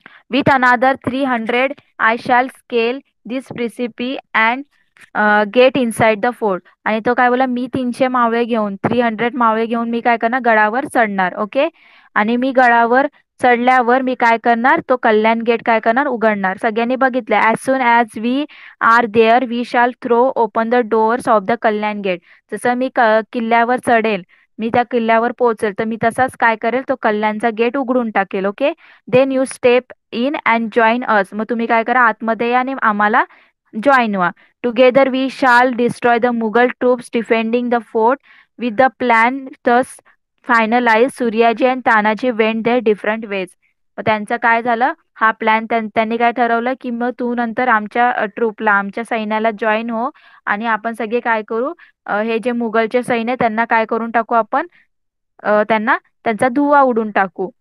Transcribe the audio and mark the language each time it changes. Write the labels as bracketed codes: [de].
[en] With another 300, I shall scale this precipice and get inside the fort. [mr] आणि तो काय बोला? मी 300 मावळे घेऊन 300 मावळे घेऊन मी काय करणार? गडावर चढणार. ओके. आणि मी गडावर चढल्यावर मी काय करणार, तो कल्याण गेट काय करणार, उघडणार. सगळ्यांनी बघितलं, [en] As soon as we are there we shall throw open the doors of the Kalyan gate. [mr] जसं मी किल्ल्यावर चढेल, मी त्या किल्ल्यावर पोहोचेल, तर मी तसाच काय करेल, तो कल्याणचा गेट उघडून टाकेल. Okay. [en] Then you step in and join us. [mr] मग तुम्ही काय करा, आतमध्ये या आणि आम्हाला जॉईन व्हा. [en] Together we shall destroy the Mughal troops defending the fort with the plan thus finalize. Suryaji and Tanaji went there different ways. [mr] मग त्यांचं काय झालं, हा प्लॅन त्यांनी काय ठरवलं की मग तू नंतर आमच्या ट्रूपला, आमच्या सैन्याला जॉईन हो आणि आपण सगळे काय करू, हे जे मुघलचे सैन्य त्यांना काय करून टाकू आपण, त्यांना त्यांचा धुव्वा उडून टाकू.